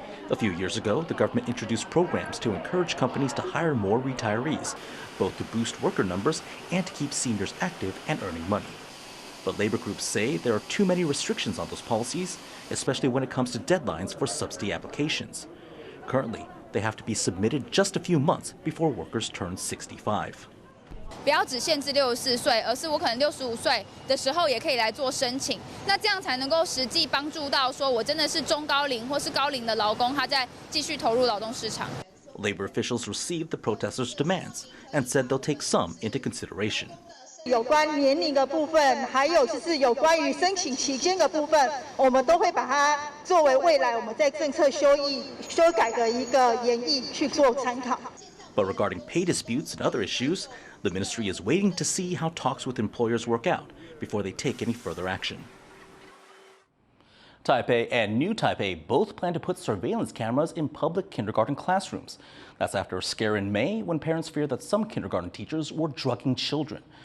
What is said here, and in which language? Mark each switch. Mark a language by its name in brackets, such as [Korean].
[English] A few years ago, the government introduced programs to encourage companies to hire more retirees, both to boost worker numbers and to keep seniors active and earning money. But labor groups say there are too many restrictions on those policies, especially when it comes to deadlines for subsidy applications. Currently, they have to be submitted just a few months before workers turn 65. [Chinese] 不要只限制64岁，而是我可能65岁的时候也可以来做申请，那这样才能够实际帮助到说我真的是中高龄或是高龄的劳工，他在继续投入劳动市场。 [English] Labor officials received the protesters' demands and said they'll take some into consideration. [Chinese] 有关年龄的部分，还有就是有关于申请期间的部分，我们都会把它作为未来我们在政策修改的一个研议去做参考。 [English] But regarding pay disputes and other issues, the ministry is waiting to see how talks with employers work out before they take any further action. Taipei and New Taipei both plan to put surveillance cameras in public kindergarten classrooms. That's after a scare in May when parents feared that some kindergarten teachers were drugging children.